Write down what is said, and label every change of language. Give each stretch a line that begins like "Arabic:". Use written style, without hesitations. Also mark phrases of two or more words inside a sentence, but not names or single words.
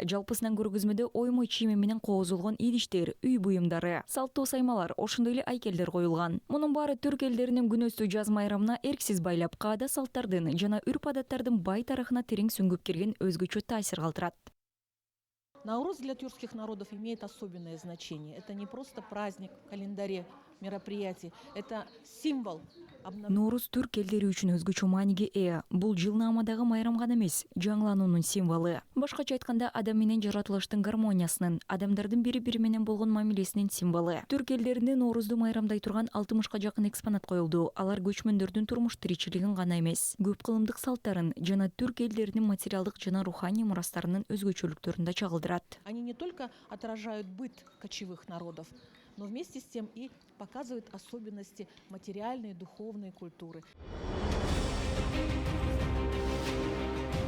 Kyrgyz: Жалпысынан көргөзмөдө оймой чийими менен коозулгон идиштер, үй буюмдары, салттуу саймалар, ошондой эле айкелдер коюлган. Мунун баары түрк элдеринин күнөстүү жаз майрамына эрксиз байлап, каада салттардын жана үрп-адаттардын бай тарыхына терең сүңгүп кирген өзгөчө таасир калтырат.
Russian: Наурuz для тюркских народов имеет особенное значение. Это не просто праздник в календаре мероприятий, это символ.
Kyrgyz: Ноорус түрк элдери үчүн өзгөчө мааниге ээ. Бул жылнаамадагы майрам гана эмес, жаңылануунун символу. Башкача айтканда, адам менен жаратылыштын гармониясынын, адамдардын бири-бири менен болгон мамилесинин символу. Түрк элдеринде Ноорузду майрамдай турган 60ка жакын экспонат коюлду. Алар көчмөндөрдүн турмуш тиричилигин гана эмес, көп кылымдык салттарын жана түрк элдеринин материалдык жана руханий мурастарынын өзгөчөлүктөрүн да чагылдырат.
Russian: Они не только отражают быт кочевых народов, но вместе с тем и показывают особенности материальной и духовной культуры.